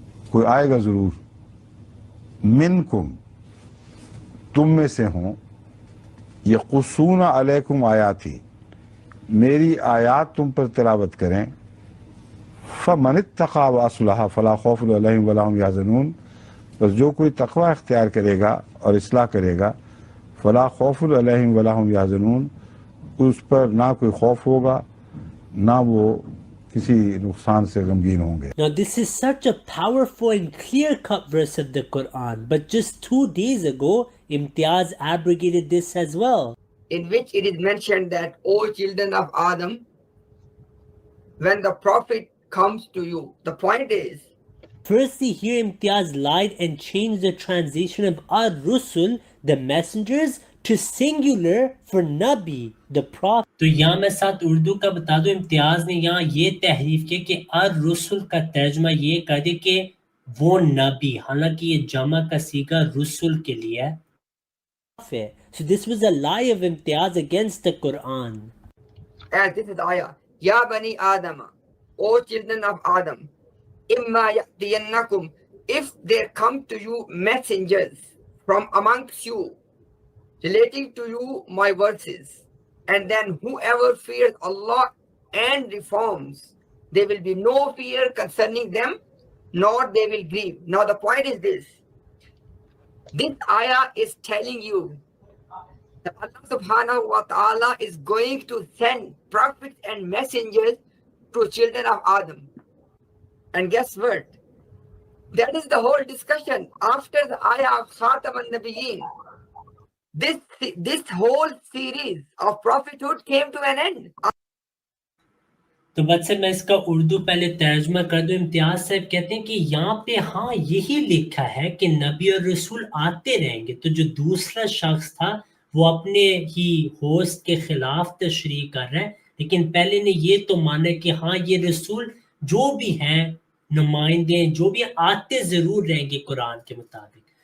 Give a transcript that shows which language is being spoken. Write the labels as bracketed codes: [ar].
[ur] کوئی آئے گا ضرور, منکم, تم میں سے ہوں, [ar] یقصون علیکم آیاتی, [ur] میری آیات تم پر تلاوت کریں, [ar] فمن اتقی واصلح فلا خوف علیہم ولا هم یحزنون, [ur] بس جو کوئی تقوی اختیار کرے گا اور اصلاح کرے گا, [ar] فلا خوف علیہم ولا هم یحزنون, [ur] اس پر نہ کوئی خوف ہوگا نہ وہ کسی نقصان سے غمگین ہوں گے. [en] Now this is such a powerful and clear-cut verse of the Quran, but just 2 days ago, Imtiaz abrogated this as well. in which it is mentioned that, O children of Adam, when the prophet comes to you, the point is, Firstly, here Imtiaz lied and changed the translation of ar-rusul, the messengers, to singular for nabi, the prophet. [ur] تو یہاں میں ساتھ اردو کا بتا دوں, امتیاز نے یہاں یہ تحریف کیا کہ ar-rusul کا ترجمہ یہ کر دے کہ وہ نبی, حالانکہ یہ جمع کا صیغہ رسول کے لیے ہے. [en] So this was a lie of Imtiaz against the Quran. as this is the ayah, Ya Bani Adam, O children of Adam, [ar] imma ya'tiyannakum, [en] if there come to you messengers from amongst you, relating to you my verses, and then whoever fears Allah and reforms, there will be no fear concerning them, nor they will grieve. Now the point is this ayah is telling you that Allah subhanahu wa ta'ala is going to send prophets and messengers to children of Adam. And guess what? That is the whole discussion. After the ayah of Khatam al-Nabiyyin, this whole series of prophethood came to an end. [ur] تو بس سے میں اس کا اردو پہلے ترجمہ کر دوں. امتیاز صاحب کہتے ہیں کہ یہاں پہ ہاں یہی لکھا ہے کہ نبی اور رسول آتے رہیں گے. تو جو دوسرا شخص تھا وہ اپنے ہی ہوسٹ کے خلاف تشریح کر رہا ہے, لیکن پہلے نے یہ تو مانا کہ ہاں یہ رسول جو بھی ہیں نمائندے جو بھی آتے ضرور رہیں گے قرآن کے مطابق.